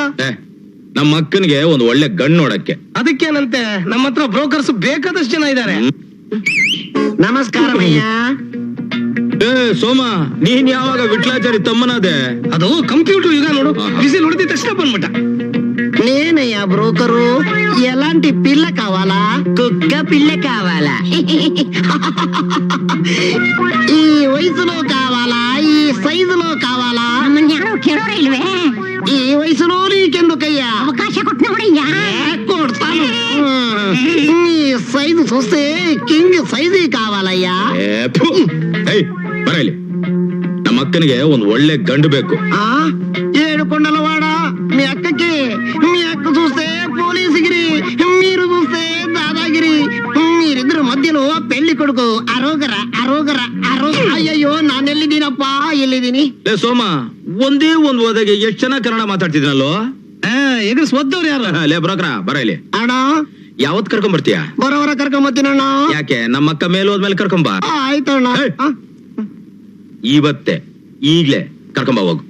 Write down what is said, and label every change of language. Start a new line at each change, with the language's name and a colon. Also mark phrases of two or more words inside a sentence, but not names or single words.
Kannada: ನಮ್ಮ ಅಕ್ಕನಿಗೆ ಒಂದು ಒಳ್ಳೆ ಗಂಡು ನೋಡಕ್ಕೆ. ಅದಕ್ಕೇನಂತೆ, ನಮ್ಮ ಹತ್ರ ಬ್ರೋಕರ್ಸ್ ಬೇಕಾದಷ್ಟು ಜನ ಇದ್ದಾರೆ. ನಮಸ್ಕಾರ ಭಯ್ಯ. ಸೋಮ, ನೀನ್ ಯಾವಾಗ ವಿಟ್ಲಾಚಾರಿ ತಮ್ಮನಾದೆ? ಅದು ಕಂಪ್ಯೂಟರ್ ಯುಗ ನೋಡು, ಬಿಸಿಲು ಹೊಡೆದ ತಕ್ಷಣ ಬಂದ್ಬಿಟ್ಟ.
Telugu: నేనయ్యా బ్రోకరు. ఎలాంటి పిల్ల కావాలా? కుక్క పిల్ల కావాలా? ఈ వయసులో కావాలా? ఈ సైజులో కావాలా? ఈ వయసులో నీకెందుకయ్యా? అవకాశ కొట్టినవడయ్యా. కొడతాను. నీ సైజు చూస్తే
English: king size
Telugu: కావాలయ్యా.
Kannada: ಬರಲಿ, ನಮ್ಮ ಅಕ್ಕನಿಗೆ ಒಂದು ಒಳ್ಳೆ గండు ಬೇಕು.
Telugu: ఏడు కొండలవాడ మీ అక్కకి. మీ అక్క చూస్తే పోలీసుగిరి, మీరు చూస్తే దాదాగిరి. మీరిద్దరు మధ్యలో పెళ్లి కొడుకు అరోగర అరోగర అయ్యయ్యో
Kannada: ನಾನೆಲ್ಲಿದ್ದೀನಪ್ಪ, ಎಲ್ಲಿದ್ದೀನಿ? ಸೋಮ, ಒಂದೇ ಒಂದು ಓದಾಗೆ ಎಷ್ಟು ಚೆನ್ನಾಗಿ ಕನ್ನಡ ಮಾತಾಡ್ತಿದ್ನಲ್ಲೋ. ಎಗರ್ಸ್ ಓದ್ದವ್ರು ಯಾರು? ಲೇ ಬ್ರೋಕರ, ಬರಲಿ. ಅಣ್ಣ, ಯಾವತ್ ಕರ್ಕೊಂಡ್ ಬರ್ತೀಯ? ಬರೋವರ ಕರ್ಕೊಂಬತ್ತೀನಣ್ಣ. ಯಾಕೆ, ನಮ್ಮ ಅಕ್ಕ ಮೇಲೆ ಹೋದ್ಮೇಲೆ ಕರ್ಕೊಂಬ. ಆಯ್ತಣ್ಣ. ಇವತ್ತೇ ಈಗ್ಲೇ ಕರ್ಕೊಂಬ ಹೋಗು.